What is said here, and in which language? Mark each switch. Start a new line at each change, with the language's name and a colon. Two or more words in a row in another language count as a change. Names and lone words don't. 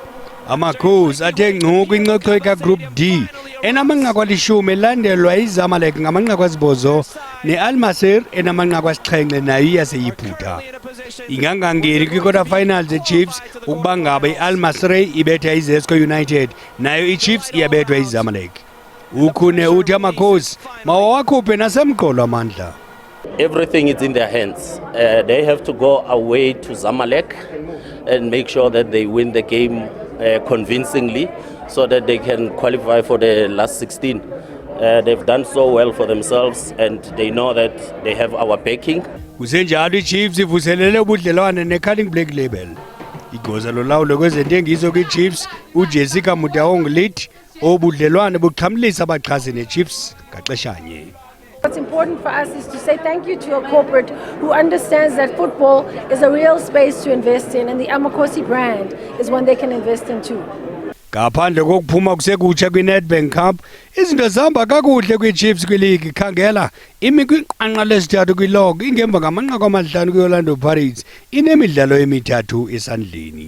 Xhosa: Amakhosi athe ngcu kwincopho kaGroup D enamanqaku alishumi elandelwa iZamalek ngamanqaku asibhozo neAl Masry enamanqaku asixhenxe nayo iyaseYiphutha. Ingangangeni kwi-
English: quarter finals
Xhosa: iChiefs ukuba ngaba iAl Masry ibetha iZesco United nayo iChiefs iyabethwa iZamalek. Ukhune uthi amakhosi mawawakhuphe nasemqolo amandla.
English: Everything is in their hands. They have to go away to Zamalek and make sure that they win the game convincingly so that they can qualify for the last 16. They've done so well for themselves and they know that they have our backing.
Xhosa: Kusenjalo iChiefs ivuselele ubudlelwane neCunning Black Label. Igoza lolawulo kwezentengiso kwiChiefs uJessica Mutaong lithi obudlelwane buqhamlisa abaxhasi neChiefs ngaxeshanye.
English: What's important for us is to say thank you to a corporate who understands that football is a real space to invest in and the Amakosi brand is one they can invest in too.
Xhosa: Ngaphandle kokuphuma kusekutsha kwiNedbank Cup, izinto zihamba kakuhle kwiChiefs kwileague. Khangela imi kwinqanqa lesithathu kwilog ingemva ngamanqaku amahlanu kwiOrlando Pirates inemidlalo emithathu esandleni.